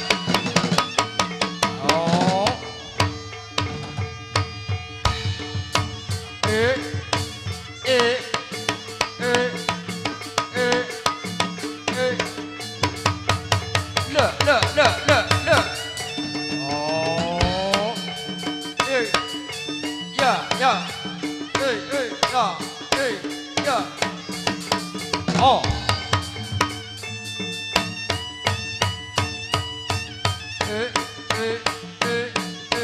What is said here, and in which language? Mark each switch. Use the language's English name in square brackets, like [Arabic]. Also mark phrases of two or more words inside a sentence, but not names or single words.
[Vietnamese] Đó. Ê, ê, ê, ê, ê. Được, được, được, được, được. Đó. Ê. [English] Yeah, yeah. Ê, ê, yeah. Ê, yeah. Oh. Ê, ê, ê.